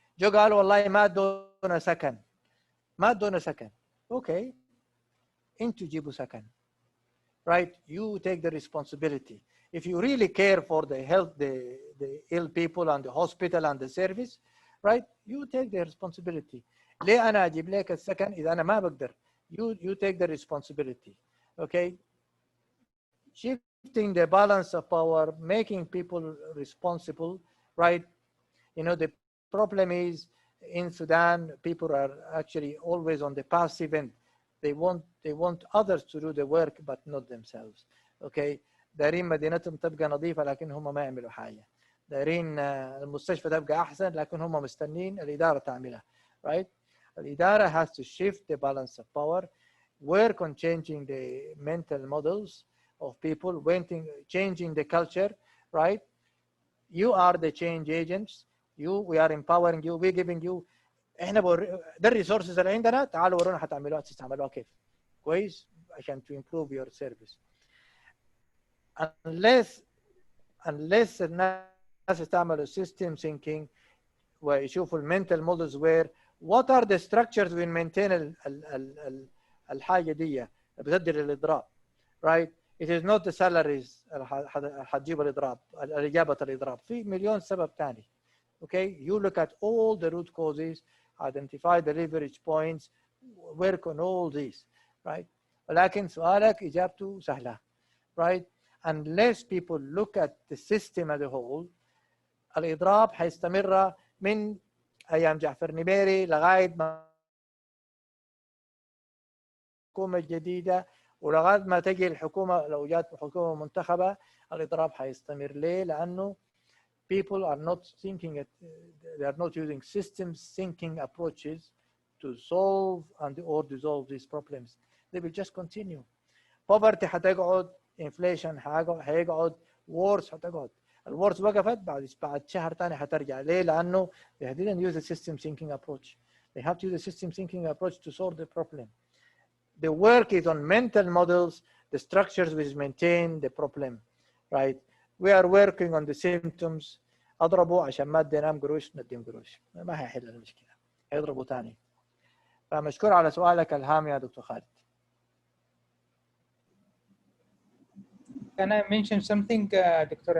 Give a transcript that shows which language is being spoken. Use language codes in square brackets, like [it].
[ar] جو قالوا والله ما ادونا سكن. ما ادونا سكن. Okay. انتوا جيبوا سكن. Right? [en] You take the responsibility. If you really care for the health, the ill people and the hospital and the service, right? You take the responsibility. [ar] ليه أنا أجيب لك السكن إذا أنا ما بقدر؟ [en] You take the responsibility. Okay? Shifting the balance of power, making people responsible, right? You know, the problem is in Sudan, people are actually always on the passive end. They want others to do the work, but not themselves. Okay? [ar] دايرين مدينتهم تبقى نظيفة لكن هم ما يعملوا حاجة. دايرين المستشفى تبقى أحسن لكن هم مستنين الإدارة تعملها. [en] Right? الإدارة has to shift the balance of power, work on changing the mental models of people, changing the culture, right? You are the change agents. We are empowering you. We're giving you. [ar] احنا ده الريسورسز اللي عندنا تعالوا ورونا حتعملوها تستعملوها كيف كويس عشان [en] to improve your service. Unless [ar] الناس يستعملوا [en] system thinking [ar] ويشوفوا المنتال [en] models where what are the structures we maintain [ar] الحاجة دي بتدي للإضراب, [en] right? It is not the salaries [ar] حتجيب الإضراب الإجابة الإضراب في مليون سبب ثاني. [en] Okay, you look at all the root causes, identify the leverage points, work on all these, right? [ar] ولكن سؤالك إجابته سهلة, right? [en] Unless people look at the system as a whole, [ar] الإضراب حيستمر من أيام جعفر نميري لغاية ما الحكومة الجديدة ولغاية ما تجي الحكومة، لو جات حكومة منتخبة الإضراب حيستمر. ليه؟ لأنه [en] people are not thinking they are not using systems thinking approaches to solve and or dissolve these problems. They will just continue. [ar] Poverty حتقعد، inflation هيقعد، wars حتقعد. الwars وقفت بعد شهر ثاني حترجع. ليه؟ لأنه [en] they didn't use a system thinking approach. They have to use a system thinking approach to solve the problem. The work is on mental models, the structures which maintain the problem, right? We are working on the symptoms. [ar] اضربوا عشان ما اديناهم قروش نديهم قروش، ما هيحل المشكله، هيضربوا ثاني. فمشكور على سؤالك الهام يا دكتور خالد. [en] Can I mention something, Dr.